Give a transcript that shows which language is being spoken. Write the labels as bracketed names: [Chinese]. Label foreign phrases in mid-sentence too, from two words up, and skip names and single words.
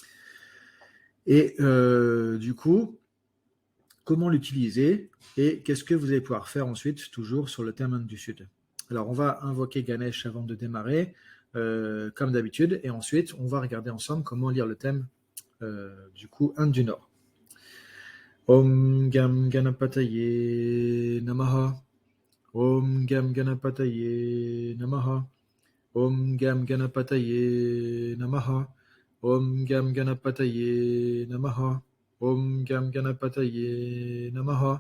[French] Et du coup, comment l'utiliser et qu'est-ce que vous allez pouvoir faire ensuite, toujours sur le thème Inde du Sud. Alors, on va invoquer Ganesh avant de démarrer, comme d'habitude, et ensuite, on va regarder ensemble comment lire le thème du coup Inde du Nord. [Sanskrit] Om Gam Ganapataye Namaha. Om Gam Ganapataye Namaha. Om Gam Ganapataye Namaha. Om Gam Ganapataye Namaha. Om Gam Ganapataye Namaha.